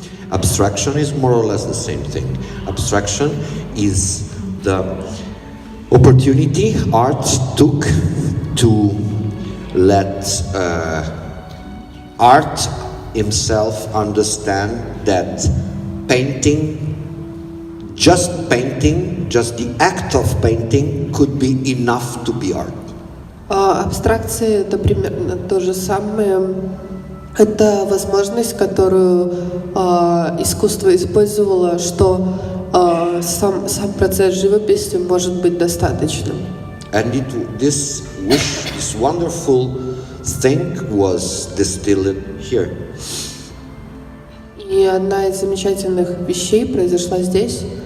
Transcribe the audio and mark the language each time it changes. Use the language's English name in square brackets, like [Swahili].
[English] Abstraction is more or less the same thing. Abstraction is the opportunity art took to let art himself understand that painting, just the act of painting could be enough to be art. [Russian] Абстракция — это примерно то же самое. Это возможность, которую искусство использовало, что сам процесс живописи может быть достаточным. [English] And this wonderful thing was distilled here. [Russian] И одна из замечательных вещей произошла здесь.